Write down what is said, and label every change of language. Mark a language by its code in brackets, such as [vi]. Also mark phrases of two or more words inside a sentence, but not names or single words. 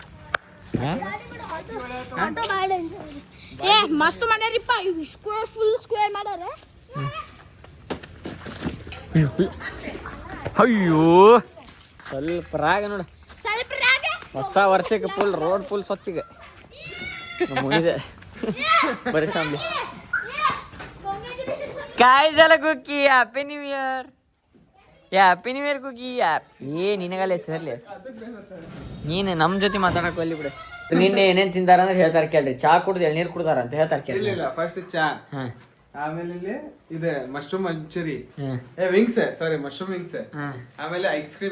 [kn] ಆಟೋ ಮಾಡಿ ಏ ಮಸ್ತ್ ಮಾಡ್ಯಾರಿಪ್ಪ ಇವು [en] square full square [kn] ಮಾಡ್ಯಾರ. ಅಯ್ಯೋ ಸ್ವಲ್ಪ ರಾಗ ನೋಡು ಸ್ವಲ್ಪ ರಾಗ ಹೊಸ ವರ್ಷಕ್ಕೆ [en] road full [kn] ಸ್ವಚ್ಛಗೆ ಮುಗಿದೆ ಬರೀ ಫ್ಯಾಮಿಲಿ. [mr] काय झालं कुकी [en] Happy New Year Happy New Year [kn] ಕುಕಿ ನಿನಗಲ್ಲ ಹೆಸರ್ಲಿ ನೀನು ನಮ್ಮ ಜೊತೆ ಮಾತಾಡಕ್ ಅಲ್ಲಿ ಬಿಡು. ನಿನ್ನೆ ಏನೇನ್ ತಿಂದಾರ ಅಂದ್ರೆ ಹೇಳ್ತಾರ ಕೇಳ್ರಿ. ಚಾ ಕುಡ್ದು ಎಳ್ನೀರ್ ಕುಡ್ದಾರ ಅಂತ ಹೇಳ್ತಾರ ಕೇಳಿ. ಇಲ್ಲ ಫಸ್ಟ್ ಚಾ, ಆಮೇಲೆ ಇಲ್ಲಿ ಇದೆ [en] mushroom manchurian, wings sorry mushroom wings, [kn] ಆಮೇಲೆ [en] ice cream